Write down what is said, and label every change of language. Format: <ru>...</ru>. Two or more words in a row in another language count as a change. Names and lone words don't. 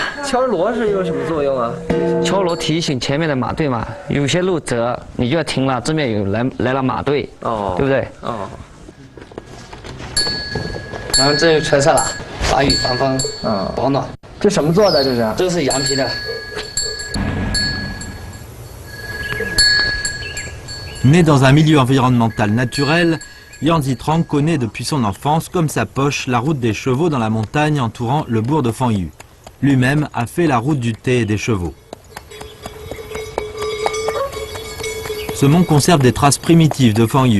<zh>敲锣是有什么作用啊？敲锣提醒前面的马队嘛，有些路折，你就要停了，这边有来了马队，对不对？然后这就穿上了，防雨防风，保暖。这什么做的？这是？这个是羊皮的。</zh> <fr>Né dans un milieu environnemental naturel, Yan Zitrang connaît depuis son enfance comme sa poche la route des chevaux dans la montagne entourant le bourg de Fangyu. Lui-même a fait la route du thé et des chevaux. Ce mont conserve des traces primitives de Fangyu.</fr>